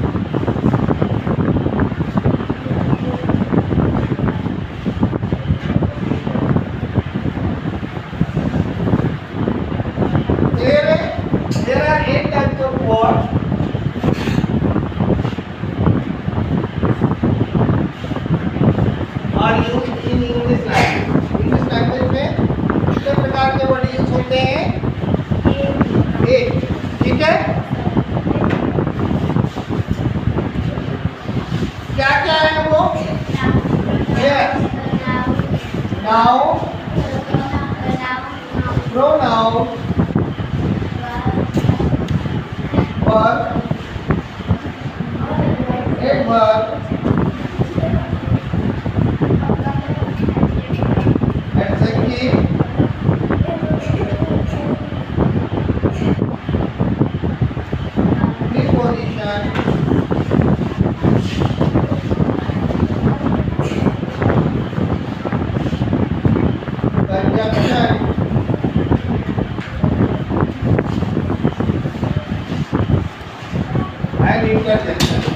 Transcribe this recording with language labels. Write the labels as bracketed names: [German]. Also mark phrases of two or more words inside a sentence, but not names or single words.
[English] There are 8 types of words are used in English language. English language [Hindi] में कितने प्रकार के [English] word use [Hindi] होते हैं? 8, ठीक है। क्या क्या है वो? [English] Yes, noun, pronoun, verb, adverb, adjective, preposition, conjunction, and interjection।